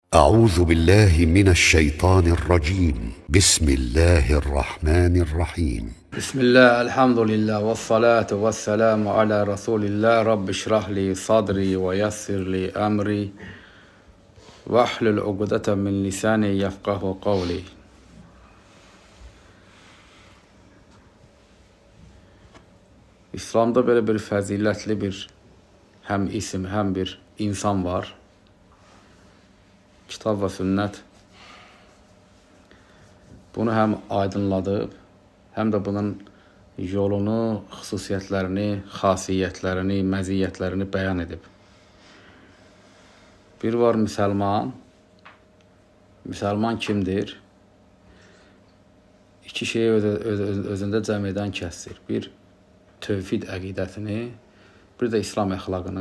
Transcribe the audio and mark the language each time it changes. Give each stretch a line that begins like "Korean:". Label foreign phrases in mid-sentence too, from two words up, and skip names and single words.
Arabic: أعوذ بالله من الشيطان الرجيم بسم الله الرحمن الرحيم Bismillah, الحمد لله، والصلاة والسلام على رسول الله. رب اشرح لي صدري ويسر لي أمري واحلل عقدة من لساني يفقهوا قولي.
Azerbaijani: İslamda böyle bir fəzilətli bir hem isim, hem bir insan var. Kitab ve sünnet bunu hem aydınladıb, hem de bunun yolunu, xüsusiyyətlərini, xasiyyətlərini, məziyyətlərini bəyan edib. Bir var müsəlman. Müsəlman kimdir? İki şeyi özündə cəm edən kəsdir. Bir, tövhid əqidətini, bir də İslam əxlaqını.